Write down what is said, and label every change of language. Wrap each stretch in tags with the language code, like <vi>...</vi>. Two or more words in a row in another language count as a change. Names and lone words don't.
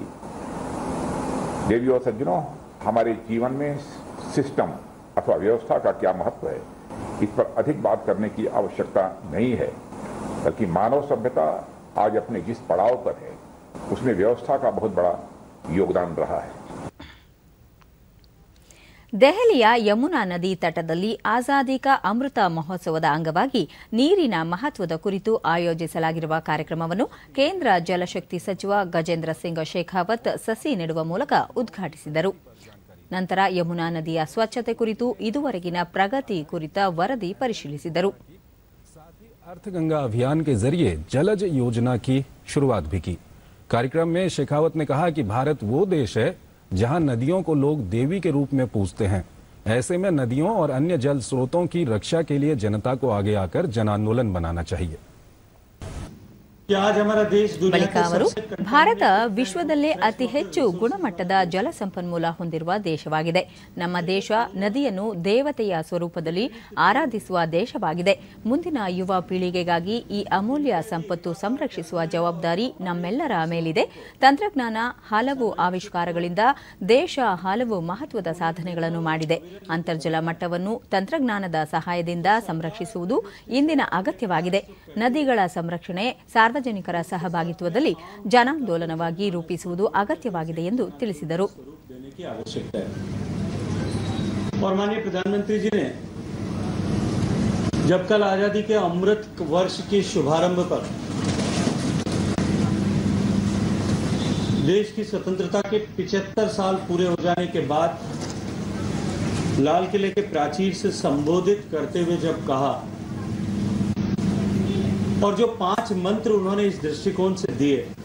<hi>देवियों और सज्जनों, हमारे जीवन में सिस्टम अथवा व्यवस्था का क्या महत्व है, इस पर अधिक बात करने की आवश्यकता नहीं है, बल्कि मानव सभ्यता आज अपने जिस पड़ाव पर है उसमें व्यवस्था का बहुत बड़ा योगदान रहा है।</hi> <kn>ದೆಹಲಿಯ ಯಮುನಾ ನದಿ ತಟದಲ್ಲಿ ಆಜಾದಿ ಕಾ ಅಮೃತ ಮಹೋತ್ಸವದ ಅಂಗವಾಗಿ ನೀರಿನ ಮಹತ್ವದ ಕುರಿತು ಆಯೋಜಿಸಲಾಗಿರುವ ಕಾರ್ಯಕ್ರಮವನ್ನು ಕೇಂದ್ರ ಜಲಶಕ್ತಿ ಸಚಿವ ಗಜೇಂದ್ರ ಸಿಂಗ್ ಶೇಖಾವತ್ ಸಸಿ ನೆಡುವ ಮೂಲಕ ಉದ್ಘಾಟಿಸಿದರು. ನಂತರ ಯಮುನಾ ನದಿಯ ಸ್ವಚ್ಛತೆ ಕುರಿತು ಇದುವರೆಗಿನ ಪ್ರಗತಿ ಕುರಿತ ವರದಿ ಪರಿಶೀಲಿಸಿದರು.</kn> <hi>अर्थगंगा अभियान के जरिए जलज योजना की शुरुआत भी की. कार्यक्रम में शेखावत ने कहा कि भारत वो देश है जहां नदियों को लोग देवी के रूप में पूजते हैं. ऐसे में नदियों और अन्य जल स्रोतों की रक्षा के लिए जनता को आगे आकर जन आंदोलन बनाना चाहिए.</hi> <kn>ಬಳಿಕ ಅವರು ಭಾರತ ವಿಶ್ವದಲ್ಲೇ ಅತಿ ಹೆಚ್ಚು ಗುಣಮಟ್ಟದ ಜಲಸಂಪನ್ಮೂಲ ಹೊಂದಿರುವ ದೇಶವಾಗಿದೆ. ನಮ್ಮ ದೇಶ ನದಿಯನ್ನು ದೇವತೆಯ ಸ್ವರೂಪದಲ್ಲಿ ಆರಾಧಿಸುವ ದೇಶವಾಗಿದೆ. ಮುಂದಿನ ಯುವ ಪೀಳಿಗೆಗಾಗಿ ಈ ಅಮೂಲ್ಯ ಸಂಪತ್ತು ಸಂರಕ್ಷಿಸುವ ಜವಾಬ್ದಾರಿ ನಮ್ಮೆಲ್ಲರ ಮೇಲಿದೆ. ತಂತ್ರಜ್ಞಾನ ಹಲವು ಆವಿಷ್ಕಾರಗಳಿಂದ ದೇಶ ಹಲವು ಮಹತ್ವದ ಸಾಧನೆಗಳನ್ನು ಮಾಡಿದೆ. ಅಂತರ್ಜಲ ಮಟ್ಟವನ್ನು ತಂತ್ರಜ್ಞಾನದ ಸಹಾಯದಿಂದ ಸಂರಕ್ಷಿಸುವುದು ಇಂದಿನ ಅಗತ್ಯವಾಗಿದೆ. ನದಿಗಳ ಸಂರಕ್ಷಣೆ ಸಾರ್ವಜನಿಕರ ಸಹಭಾಗಿತ್ವದಲ್ಲಿ ಜನಾಂದೋಲನವಾಗಿ ರೂಪಿಸುವುದು ಅಗತ್ಯವಾಗಿದೆ ಎಂದು ತಿಳಿಸಿದರು.</kn> <hi>और माननीय प्रधानमंत्री जी ने जब कल आजादी के अमृत वर्ष के शुभारंभ पर देश की स्वतंत्रता के 75 साल पूरे हो जाने के बाद लाल किले के प्राचीर से संबोधित करते हुए जब कहा और जो 5 मंत्र उन्होंने इस दृष्टिकोण से दिए,</hi>